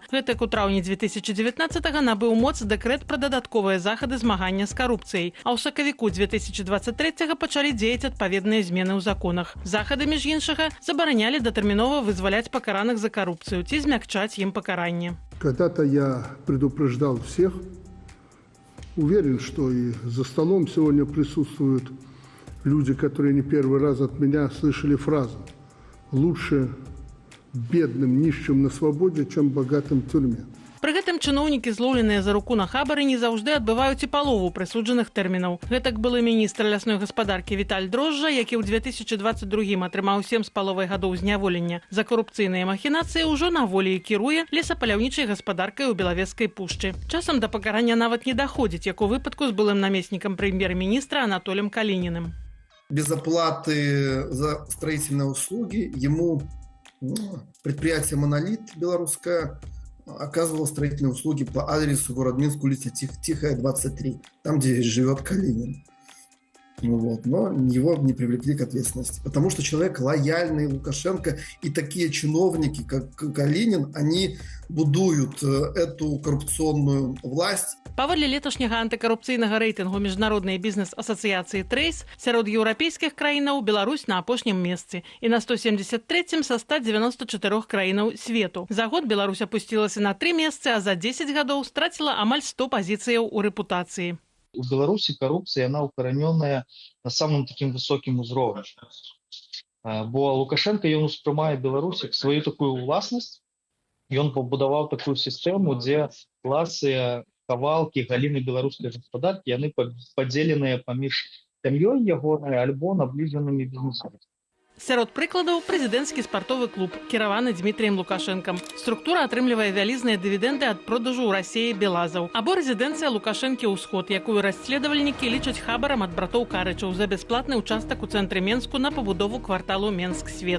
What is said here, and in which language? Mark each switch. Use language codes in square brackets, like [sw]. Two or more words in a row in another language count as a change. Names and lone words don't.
[be] Гэтак у траўні 2019-го набыў моц дэкрэт пра дадатковыя захады змагання з карупцыяй, а ў сакавіку 2023-го пачалі дзеяць адпаведныя змены ў законах. Захады, між іншага, забаранялі датэрмінова вызваляць пакараных за карупцыю ці змякчаць ім пакаранне. [ru] Когда-то я предупреждал всех, уверен, что и за столом сегодня присутствуют люди, которые не первый раз от меня слышали фразу «Лучше бедным, нищим на свободе, чем богатым в тюрьме». [be] Пры гэтым чыноўнікі, злоўленыя за руку на хабары, не заўжды адбываюць і палову прысуджаных тэрмінаў. Гэтак былы міністр лясной гаспадаркі Віталь Дрожжа, які ў 2022-м атрымаў 7,5 гадоў зняволення за карупцыйныя махінацыі, ўжо на волі і кіруе лесапаляўнічай гаспадаркай у Белавежскай пушчы. Часам да пакарання нават не даходзіць, як у выпадку з былым намеснікам прэм'ер-міністра Анатолием Калініным. [ru] Без оплаты за строительные услуги ему предприятие «Монолит» белорусское оказывало строительные услуги по адресу город Минск, улица Тихая, 23, там, где живет Калинин. Вот, но его не привлекли к ответственности, потому что человек лояльный Лукашенко, и такие чиновники, как Калинин, они будуют эту коррупционную власть. [be] Паводле леташняга антыкарупцыйнага рэйтынгу міжнароднай бізнес-асацыяцыі Трейс сярод еўрапейскіх краінаў Беларусь на апошнім месцы і на 173-м са 194 краінаў свету. За год Беларусь апусцілася на 3 месцы, а за 10 гадоў страціла амаль 100 пазіцыяў у рэпутацыі. [ru] У Беларуси коррупция, она укорененная на самом таким высоким уровне. [be] Бо Лукашенко, он успрымае Беларусь как свою такую власность, и он побудовал такую систему, где классы, кавалки, галины белорусской господарки, они поделенные поміж сям'ёй ягонай альбо наближенными бизнесами. Сярод прыкладаў прэзідэнцкі спартовы клуб, кіраваны Дмітрыем Лукашэнкам. Структура атрымлівае вялізныя дывідэнды ад продажу ў Расіі белазаў. Або рэзідэнцыя Лукашэнкі ўсход, якую расследавальнікі лічаць хабарам ад братоў Карычаў за бясплатны ўчастак у цэнтры Менску на пабудову кварталу Менск-Свет.